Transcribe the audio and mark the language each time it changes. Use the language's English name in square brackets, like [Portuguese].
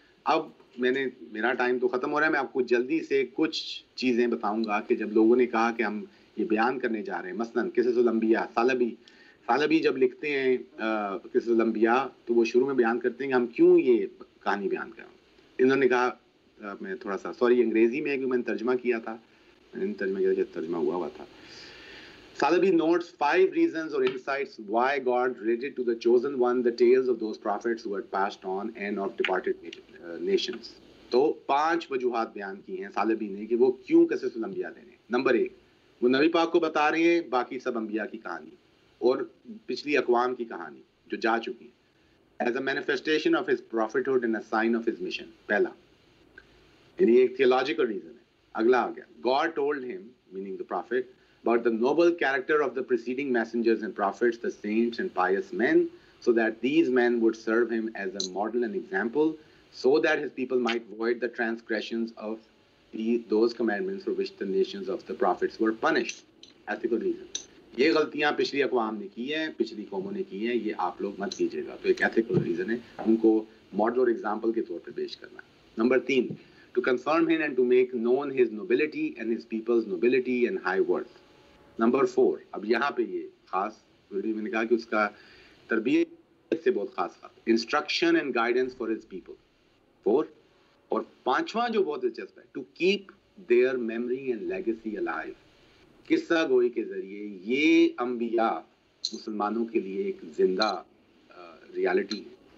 [Urdu] اب میرا ٹائم تو ختم ہو رہا ہے, میں آپ کو جلدی سے کچھ چیزیں بتاؤں گا کہ جب لوگوں نے کہا کہ ہم یہ بیان کرنے جا رہے ہیں, مثلاً قصص الانبیاء, ثعلبی جب لکھتے ہیں قصص الانبیاء تو وہ شروع میں بیان کرتے ہیں کہ ہم کیوں یہ کہانی بیان کریں. انہوں نے کہا, میں تھوڑا سا سوری انگریزی میں کہ میں نے ترجمہ کیا تھا, ترجمہ ہوا تھا. [English] Salabi notes 5 reasons or insights why God related to the chosen one the tales of those prophets who had passed on and of departed nations. [Urdu] تو 5 وجوہات بیان کی ہیں سالبی نے کہ وہ کیوں قصص الانبیاء لے رہے ہیں. نمبر 1, وہ نبی پاک کو بتا رہے ہیں باقی سب انبیاء کی کہانی اور پچھلی اقوام کی کہانی جو جا چکی ہیں. [English] As a manifestation of his prophethood and a sign of his mission. [Urdu] پہلا, یعنی ایک [English] theological reason [Urdu] ہے. اگلا آ گیا, [English] God told him, meaning the prophet, about the noble character of the preceding messengers and prophets, the saints and pious men, so that these men would serve him as a model and example, so that his people might avoid the transgressions of those commandments for which the nations of the prophets were punished. Ethical reason. [Urdu] یہ غلطیاں پچھلی اقوام نے کی ہیں, پچھلی قوموں نے کی ہیں, یہ آپ لوگ مت کیجیے گا. تو ایک [English] ethical reason [Urdu] ہے, ان کو ماڈل اور ایگزامپل کے طور پہ پیش کرنا. [English] Number 3, to confirm him and to make known his nobility and his people's nobility and high worth. [Urdu] Number 4, اب یہاں پہ یہ خاص میں نے کہا کہ اس کا تربیت سے بہت خاص بات, [English] Instruction and guidance for his people. 4, [Urdu] اور 5واں جو بہت دلچسپ ہے, [English] To keep their memory and legacy alive. [Urdu] قصہ گوئی کے ذریعے یہ انبیاء مسلمانوں کے لیے ایک زندہ ریالٹی ہے.